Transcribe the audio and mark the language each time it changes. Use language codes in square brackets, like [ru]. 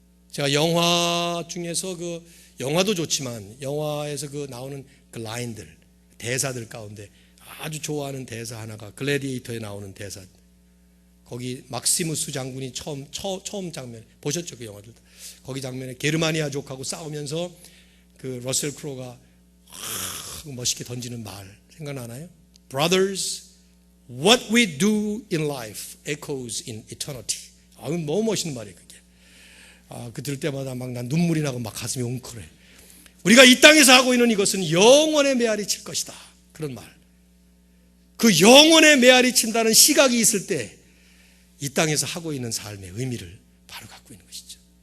[ko] 제가 영화 중에서 영화도 좋지만 영화에서 나오는 그 라인들, 대사들 가운데 아주 좋아하는 대사 하나가 글래디에이터에 나오는 대사. 거기 막시무스 장군이 처음 장면 보셨죠? 그 영화들. 거기 장면에 게르마니아족하고 싸우면서 그 러셀 크로우가 멋있게 던지는 말 생각나나요? [en] Brothers, what we do in life echoes in eternity. [ko] 너무 멋있는 말이에요, 그게. 그 들을 때마다 막 난 눈물이 나고 막 가슴이 웅크래. 우리가 이 땅에서 하고 있는 이것은 영원의 메아리 칠 것이다. 그런 말. 그 영원의 메아리 친다는 시각이 있을 때 이 땅에서 하고 있는 삶의 의미를 바로 갖고 있는 것이죠.